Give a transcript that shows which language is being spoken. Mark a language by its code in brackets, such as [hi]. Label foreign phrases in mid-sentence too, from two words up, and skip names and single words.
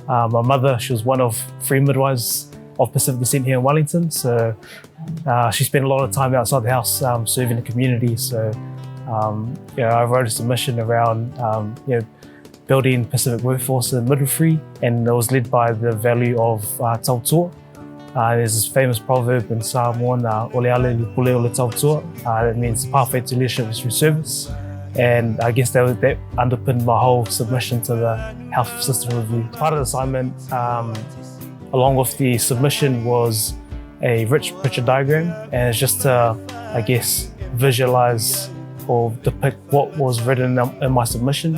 [en] My mother, she was one of 3 midwives of Pacific descent here in Wellington, so she spent a lot of time outside the house serving the community. So I wrote a submission around building Pacific workforce in midwifery, and it was led by the value of tautua. There's this famous proverb in Samoan, [sm] ole ale li pule ole tautua. [en] That means the pathway to leadership is through service. And I guess that underpinned my whole submission to the health system review. Part of the assignment, along with the submission, was a rich picture diagram, and it's just to, I guess, visualize or depict what was written in my submission.